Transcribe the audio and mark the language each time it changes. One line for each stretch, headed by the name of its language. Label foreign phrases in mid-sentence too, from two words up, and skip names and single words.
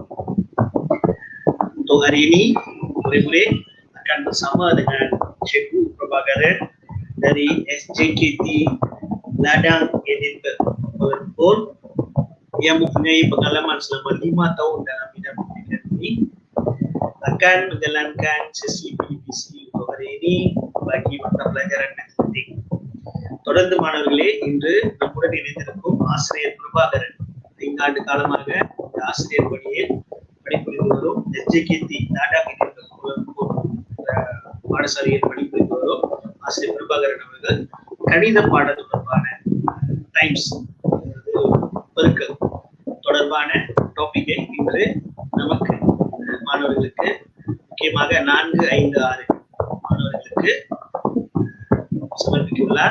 Malay: Untuk hari ini, murid-murid akan bersama dengan Cikgu Prabhakaran dari SJKT Ladang Edinburgh Vol.14 yang mempunyai pengalaman selama 5 tahun dalam bidang pendidikan ini akan menjalankan sesi PDPC untuk hari ini bagi mata pelajaran matematik.
Tamil: தொடர்ந்து மாணவர்களே, இன்று நம்முடன் இணைந்திருக்கும் ஆசிரியர் பிரபாகரன் 5 ஆண்டு காலமாக இந்த ஆசிரியர் பணியில் பணிபுரிந்து வரும் SJKT லாடாங் பாடசாலையில் பணிபுரிந்து வரும் ஆசிரியர் பிரபாகரன் அவர்கள் கணித பாட தொடர்பான டைம்ஸ் பெருக்கல் தொடர்பான டாபிக்கை இன்று நமக்கு மாணவர்களுக்கு முக்கியமாக 4, 5, 6 மாணவர்களுக்கு சமர்ப்பித்துள்ளார்.